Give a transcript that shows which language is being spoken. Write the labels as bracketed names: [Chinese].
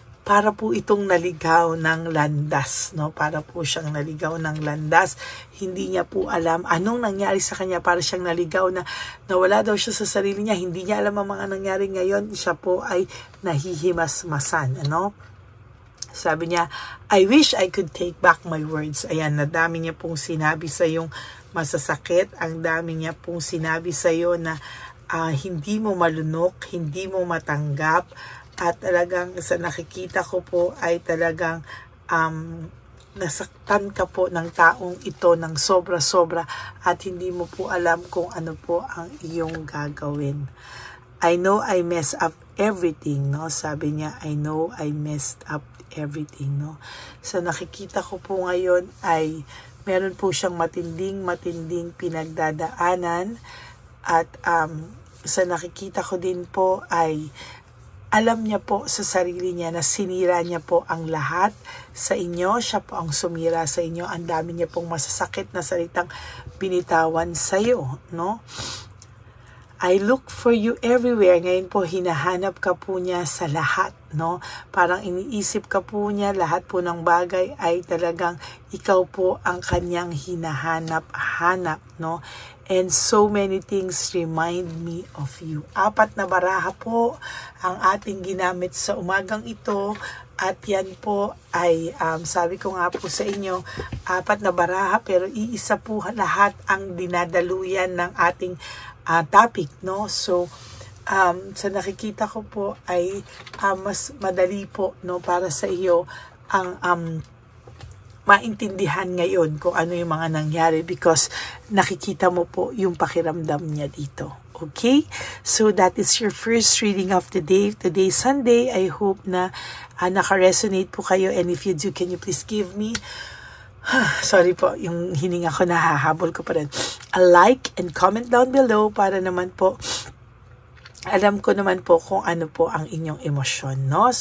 [Filipino] para po itong naligaw ng landas, no? Para po siyang naligaw ng landas. Hindi niya po alam anong nangyari sa kanya, para siyang naligaw na nawala daw siya sa sarili niya. Hindi niya alam ang mga nangyari ngayon. Siya po ay nahihimasmasan, ano? Sabi niya, [English] I wish I could take back my words. [Filipino] Ayan, nadami niya pong sinabi sa yung masasakit. Ang dami niya pong sinabi sa iyo na hindi mo malunok, hindi mo matanggap. At talagang sa nakikita ko po ay talagang nasaktan ka po ng taong ito ng sobra-sobra at hindi mo po alam kung ano po ang iyong gagawin. [English] I know I messed up everything, no? [Filipino] Sabi niya, [English] I know I messed up everything, no? [Filipino] Sa nakikita ko po ngayon ay meron po siyang matinding pinagdadaanan at sa nakikita ko din po ay alam niya po sa sarili niya na sinira niya po ang lahat sa inyo. Siya po ang sumira sa inyo. Ang dami niya pong masasakit na salitang binitawan sa iyo, no? [English] I look for you everywhere. [Filipino] Ngayon po, hinahanap ka po niya sa lahat, no? Parang iniisip ka po niya, lahat po ng bagay ay talagang ikaw po ang kanyang hinahanap-hanap, no? [English] And so many things remind me of you. [Filipino] 4 na baraha po ang ating ginamit sa umagang ito. At yan po ay, sabi ko nga po sa inyo, 4 na baraha pero iisa po lahat ang dinadaluyan ng ating topic, no? So, sa nakikita ko po ay mas madali po, no, para sa iyo ang maintindihan ngayon kung ano yung mga nangyari because nakikita mo po yung pakiramdam niya dito. [English] Okay? So, that is your first reading of the day. Today, Sunday. I hope [Filipino] na naka-resonate po kayo, [English] and if you do, can you please give me sorry [Filipino] po, yung hininga ko nahahabol ko pa rin. [English] A like and comment down below [Filipino] para naman po alam ko naman po kung ano po ang inyong emosyon, no?